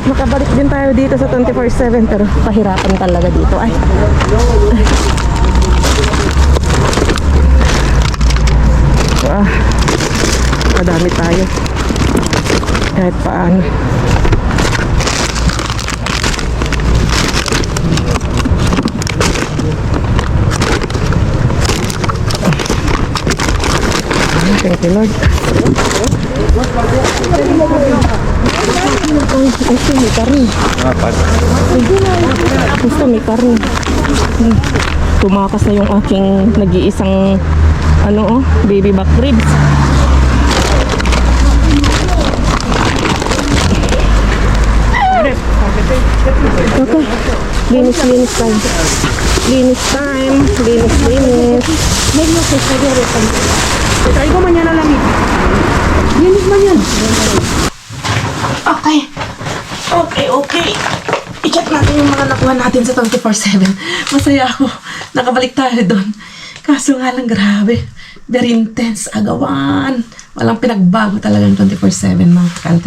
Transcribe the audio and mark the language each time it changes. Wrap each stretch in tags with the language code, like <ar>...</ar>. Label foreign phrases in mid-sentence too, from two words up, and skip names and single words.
<tl>Nakabalik din tayo dito sa 24/7 pero pahirapan talaga dito. Ay. Madami tayo. Kahit paano.</tl> <en>Thank you, Lord.</en> <tl>Gusto may karne. Gusto may karne. Tumakas na yung aking nag-iisang baby back ribs.</tl> <en>Okay.</en> <tl>Linis time. Linis time. Linis.</tl> <es>Medio que se debe tanto. Te traigo mañana la mitad. ¿Vienes mañana?</es> <en>Okay.</en> <tl>I-check natin yung mga nakuha natin sa 24/7. Masaya ako. Nakabalik tayo doon. Kaso nga lang, grabe.</tl> <en>Very intense. Agawan.</en> <tl>Walang pinagbago talaga yung 24/7, mga kakalkal.</tl>